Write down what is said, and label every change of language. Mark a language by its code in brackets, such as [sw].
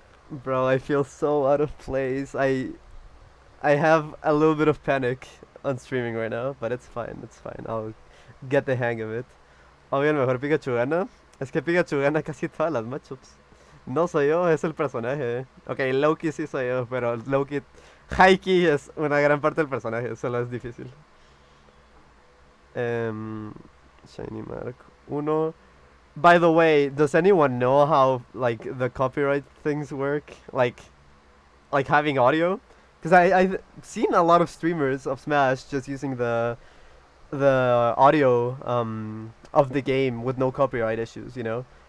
[en] Bro, I feel so out of place. I have a little bit of panic on streaming right now, but it's fine, it's fine. I'll get the hang of it. [es] Obvio, el mejor Pikachu gana. Es que Pikachu gana casi todas las matchups. No soy yo, es el personaje. Ok, Loki sí soy yo, pero Loki... Haiki es una gran parte del personaje, solo es difícil. [en] Shiny Mark 1. By the way, does anyone know how like the copyright things work? Like having audio? Because I've seen a lot of streamers of Smash just using the audio of the game with no copyright issues, you know?